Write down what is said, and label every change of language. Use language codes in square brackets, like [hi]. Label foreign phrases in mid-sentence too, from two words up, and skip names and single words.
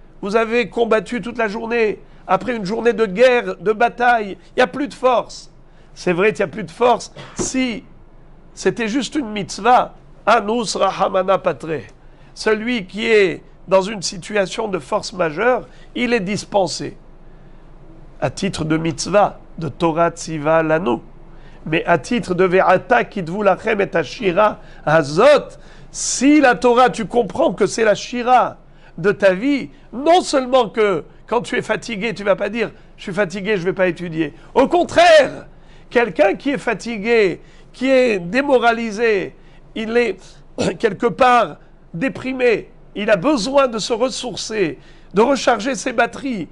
[fr] Vous avez combattu toute la journée. Après une journée de guerre, de bataille, il n'y a plus de force. C'est vrai qu'il n'y a plus de force si c'était juste une mitzvah. [he] אונס רחמנא פטריה. [fr] Celui qui est dans une situation de force majeure, il est dispensé. À titre de mitzvah, de [he] תורה ציוה לנו. [fr] Mais à titre de [he] ועתה כתבו לכם את השירה הזאת, [fr] si la Torah, tu comprends que c'est la shira de ta vie, non seulement que quand tu es fatigué, tu ne vas pas dire « je suis fatigué, je ne vais pas étudier ». Au contraire, quelqu'un qui est fatigué, qui est démoralisé, il est quelque part déprimé, il a besoin de se ressourcer, de recharger ses batteries.